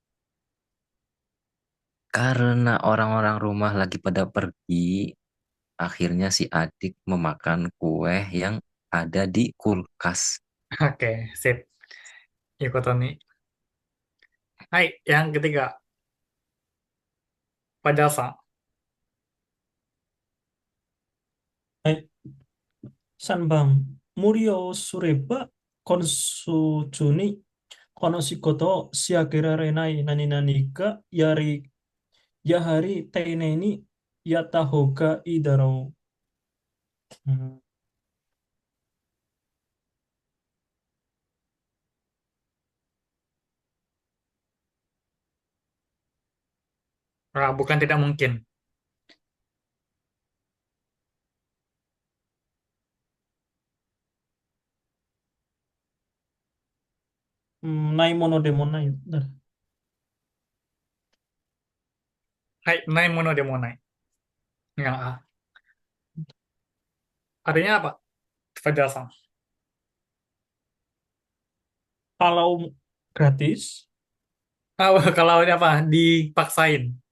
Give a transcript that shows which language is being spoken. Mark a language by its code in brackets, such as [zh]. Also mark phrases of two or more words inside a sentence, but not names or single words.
[id] Karena orang-orang rumah lagi pada pergi, akhirnya si adik memakan kue yang ada di kulkas. Oke, sip. Iya kata nih. Hai, yang ketiga, Pajasa. [ja] はい。3番、無理をすれば、今週中にこの仕事を仕上げられない何々がやはり丁寧にやった方がいいだろう。うん、 [id] Bukan tidak mungkin. [ja] ないものでもないだ。 Hai, ないものでもない. [id] Yang A. Artinya apa, Pajasa? Kalau gratis, Kalau ini apa? Dipaksain.